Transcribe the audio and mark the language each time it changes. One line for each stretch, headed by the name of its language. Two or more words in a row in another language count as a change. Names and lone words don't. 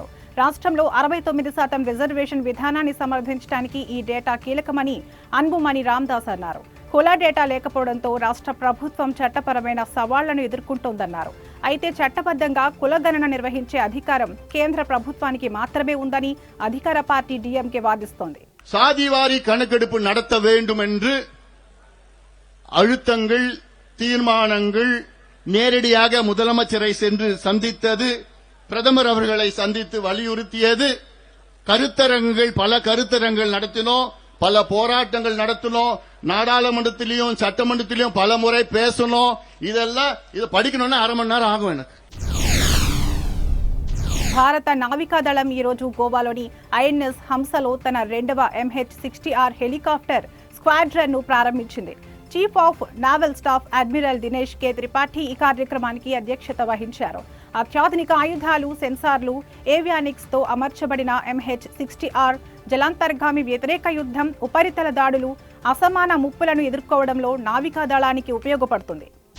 Telugu: రాష్ట్రంలో 69% రిజర్వేషన్ విధానాన్ని సమర్థించడానికి ఈ డేటా కీలకమని అన్బుమణి రామ్దాస్ అన్నారు. కుల డేటా లేకపోవడంతో రాష్ట్ర ప్రభుత్వం చట్టపరమైన సవాళ్లను ఎదుర్కొంటోందన్నారు. అయితే చట్టబద్ధంగా కులగణన నిర్వహించే అధికారం కేంద్ర ప్రభుత్వానికి మాత్రమే ఉందని అధికార పార్టీ డీఎంకే వాదిస్తోంది.
Tamil: சாதிவாரி கணக்கெடுப்பு நடத்த வேண்டும் என்று அழுத்தங்கள், தீர்மானங்கள், நேரடியாக முதலமைச்சரை சென்று சந்தித்தது, பிரதமர் அவர்களை சந்தித்து வலியுறுத்தியது, கருத்தரங்குகள், பல கருத்தரங்குகள் நடத்தினோம், பல போராட்டங்கள் நடத்தினோம், நாடாளுமன்றத்திலையும் சட்டமன்றத்திலையும் பல முறை பேசணும். இதெல்லாம் இது படிக்கணும்னா அரை மணி நேரம் ஆகும் எனக்கு.
Telugu: భారత నావికాదళం ఈ రోజు గోవాలోని ఐఎన్ఎస్ హంసలో తన 2వ MH-60R
English: helicopter squadron
Telugu: ను ప్రారంభించింది.
English: Chief of Naval Staff
Telugu: అడ్మిరల్ దినేష్ కే త్రిపాఠి ఈ కార్యక్రమానికి అధ్యక్షత వహించారు. అత్యాధునిక ఆయుధాలు, సెన్సార్లు, ఏవియానిక్స్ తో అమర్చబడిన MH-60R జలాంతర్గామి వ్యతిరేక యుద్ధం, ఉపరితల దాడులు, అసమాన ముప్పులను ఎదుర్కోవడంలో నావికాదళానికి ఉపయోగపడుతుంది.